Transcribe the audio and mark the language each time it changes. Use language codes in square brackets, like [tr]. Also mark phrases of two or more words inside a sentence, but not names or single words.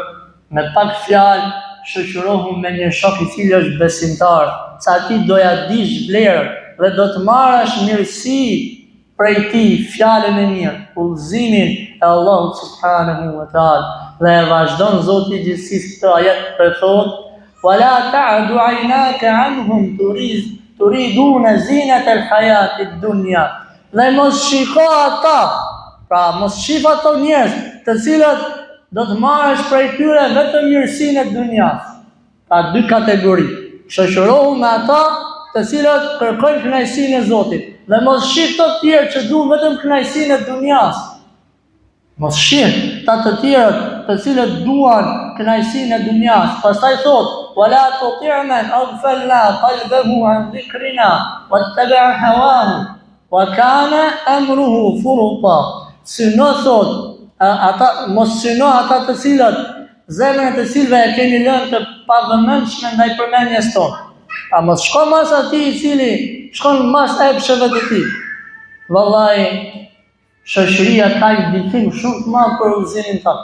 [sq] Me pak fjalë, shoqërohu me një shok I cili është besimtar, sa ti do ja dish vlerën dhe do të marrësh mirësi prej ti, fjalën e mirë, udhëzimin e Allahut [ar] سبحانه وتعالى. [sq] Dhe e vazhdon Zoti I gjithësisë këtë ajet për thot: [ar] "ولا تعد عيناك عنهم تريد زينة الحياة الدنيا." [sq] Dhe mos shiko ata, pra mos shif ato njerëz të cilët do të marrësh prej tyre vetëm mirësinë e dunjas. Ka dy kategori. Shoqërohu me ata të cilët kërkojnë kënaqësinë e Zotit, dhe mos shih të tjerë që duan vetëm kënaqësinë e dunjas. Mos shih të tjerë të cilët duan kënaqësinë e dunjas. Pastaj thot: [ar] "ولا تطع من أغفلنا قلبه عن ذكرنا واتبع هواه وكان أمره فرطا." [sq] Syno thot, mos syno ata të cilët zemrën të cilëve e keni lënë të pavëmendshme ndaj përmendjes tonë. A mos shko mas ati I cili shkon mas epsheve të ti. Vallahi, shoqëria ka një ndikim shumë të madh për udhëzimin tonë.